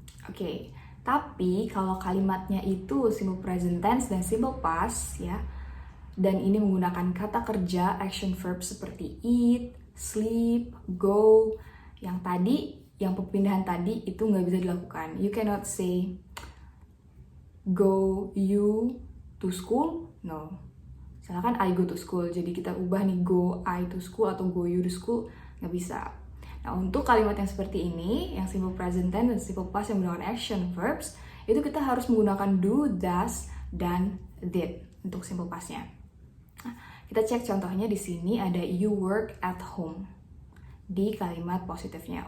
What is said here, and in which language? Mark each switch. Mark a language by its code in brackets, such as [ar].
[id] Oke, tapi kalau kalimatnya itu simple present tense dan simple past ya, dan ini menggunakan kata kerja action verb seperti eat, sleep, go, yang perpindahan tadi itu nggak bisa dilakukan. [en] You cannot say go you to school, no. [id] Misalkan [en] I go to school, [id] jadi kita ubah nih [en] go I to school [id] atau [en] go you to school, [id] nggak bisa. Nah, untuk kalimat yang seperti ini, yang simple present tense dan simple past yang menggunakan action verbs, itu kita harus menggunakan do, does, dan did untuk simple pastnya. Nah, kita cek contohnya di sini ada [en] you work at home [id] di kalimat positifnya.